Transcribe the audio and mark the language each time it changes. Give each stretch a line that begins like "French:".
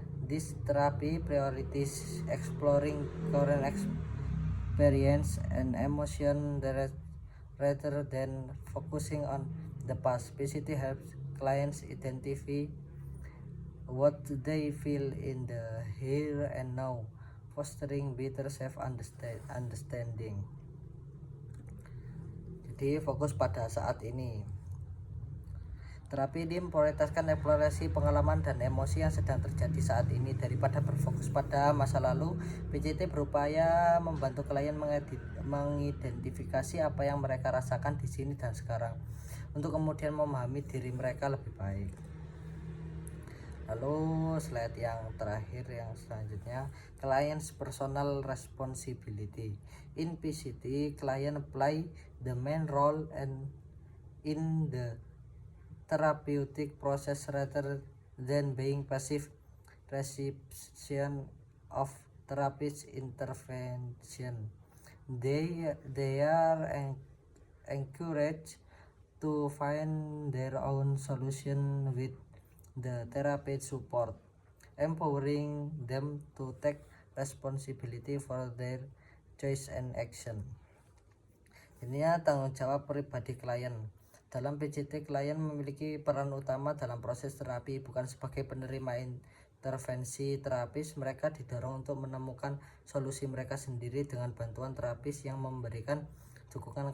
English: This therapy priorities exploring current experience and emotion rather than focusing on the past. PCT helps clients identify what they feel in the here and now, fostering better self-understanding.
Indonesian: Jadi fokus pada saat ini. Terapi ini memprioritaskan eksplorasi pengalaman dan emosi yang sedang terjadi saat ini daripada berfokus pada masa lalu. PCT berupaya membantu klien mengidentifikasi apa yang mereka rasakan di sini dan sekarang, untuk kemudian memahami diri mereka lebih baik. Lalu slide yang terakhir, yang selanjutnya,
English: client's personal responsibility. In PCT, client play the main role in the therapeutic process rather than being passive recipient of therapist intervention. They are encouraged to find their own solution with the therapist support, empowering them to take responsibility for their choice and action.
Indonesian: Ini ya tanggung jawab pribadi klien. Dalam PCT, klien memiliki peran utama dalam proses terapi, bukan sebagai penerima intervensi terapis. Mereka didorong untuk menemukan solusi mereka sendiri dengan bantuan terapis yang memberikan dukungan.